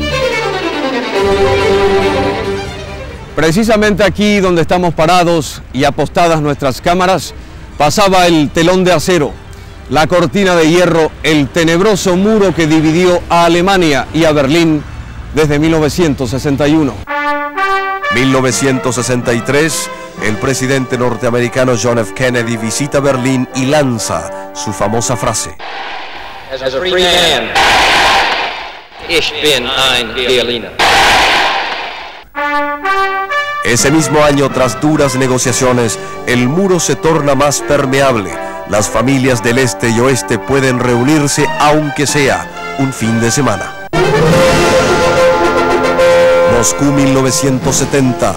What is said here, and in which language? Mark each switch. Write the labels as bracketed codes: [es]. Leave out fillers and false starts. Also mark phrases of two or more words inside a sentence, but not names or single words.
[es] Precisamente aquí donde estamos parados y apostadas nuestras cámaras, pasaba el telón de acero, la cortina de hierro, el tenebroso muro que dividió a Alemania y a Berlín desde 1961. 1963, el presidente norteamericano John F. Kennedy visita Berlín y lanza su famosa frase. [en] As a free man, [de] ich bin ein Berliner. [es] Ese mismo año, tras duras negociaciones, el muro se torna más permeable. Las familias del este y oeste pueden reunirse aunque sea un fin de semana. Moscú 1970.